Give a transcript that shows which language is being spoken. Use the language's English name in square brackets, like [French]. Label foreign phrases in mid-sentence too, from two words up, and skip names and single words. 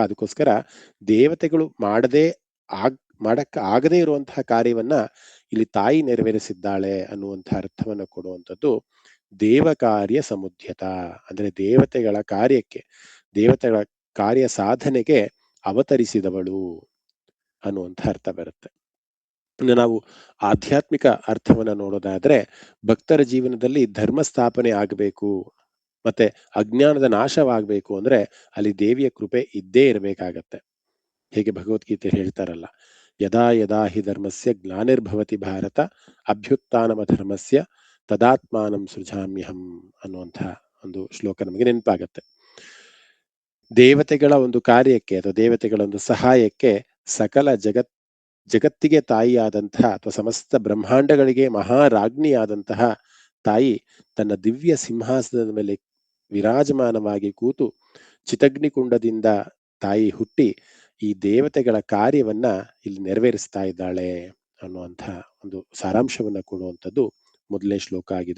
[Kannada] ಅದಕ್ಕೋಸ್ಕರ ದೇವತೆಗಳು ಮಾಡಕ್ ಆಗದೇ ಇರುವಂತಹ ಕಾರ್ಯವನ್ನ ಇಲ್ಲಿ ತಾಯಿ ನೆರವೇರಿಸಿದ್ದಾಳೆ ಅನ್ನುವಂತಹ ಅರ್ಥವನ್ನು ಕೊಡುವಂಥದ್ದು [Sanskrit] ದೇವಕಾರ್ಯ ಸಮುದ್ಯತ, [Kannada] ಅಂದ್ರೆ ದೇವತೆಗಳ ಕಾರ್ಯಕ್ಕೆ, ದೇವತೆಗಳ ಕಾರ್ಯ ಸಾಧನೆಗೆ ಅವತರಿಸಿದವಳು ಅನ್ನುವಂಥ ಅರ್ಥ ಬರುತ್ತೆ. ಇನ್ನು ನಾವು ಆಧ್ಯಾತ್ಮಿಕ ಅರ್ಥವನ್ನ ನೋಡೋದಾದ್ರೆ ಭಕ್ತರ ಜೀವನದಲ್ಲಿ ಧರ್ಮ ಸ್ಥಾಪನೆ ಆಗಬೇಕು ಮತ್ತೆ ಅಜ್ಞಾನದ ನಾಶವಾಗಬೇಕು ಅಂದ್ರೆ ಅಲ್ಲಿ ದೇವಿಯ ಕೃಪೆ ಇದ್ದೇ ಇರಬೇಕಾಗತ್ತೆ. ಹೇಗೆ ಭಗವದ್ಗೀತೆ ಹೇಳ್ತಾರಲ್ಲ, [Sanskrit] ಯದಾ ಯದಾ ಹಿ ಧರ್ಮಸ್ಯ ಗ್ಲಾನಿರ್ಭವತಿ ಭಾರತ ಅಭ್ಯುತ್ಥಾನಮ ಧರ್ಮಸ್ಯ ತದಾತ್ಮಾನಂ ಸೃಜಾಮ್ಯಹಂ [Kannada] ಅನ್ನುವಂಥ ಒಂದು ಶ್ಲೋಕ ನಮಗೆ ನೆನಪಾಗತ್ತೆ. ದೇವತೆಗಳ ಒಂದು ಕಾರ್ಯಕ್ಕೆ ಅಥವಾ ದೇವತೆಗಳ ಒಂದು ಸಹಾಯಕ್ಕೆ ಸಕಲ ಜಗತ್ತಿಗೆ ತಾಯಿಯಾದಂತಹ ಅಥವಾ ಸಮಸ್ತ ಬ್ರಹ್ಮಾಂಡಗಳಿಗೆ ಮಹಾರಾಜ್ಞಿಯಾದಂತಹ ತಾಯಿ ತನ್ನ ದಿವ್ಯ ಸಿಂಹಾಸನದ ಮೇಲೆ ವಿರಾಜಮಾನವಾಗಿ ಕೂತು ಚಿತಗ್ನಿಕುಂಡದಿಂದ ತಾಯಿ ಹುಟ್ಟಿ ಈ ದೇವತೆಗಳ ಕಾರ್ಯವನ್ನ ಇಲ್ಲಿ ನೆರವೇರಿಸ್ತಾ ಇದ್ದಾಳೆ ಅನ್ನುವಂಥ ಒಂದು ಸಾರಾಂಶವನ್ನ ಕೊಡುವಂಥದ್ದು ಮೊದಲನೇ ಶ್ಲೋಕ ಆಗಿದೆ.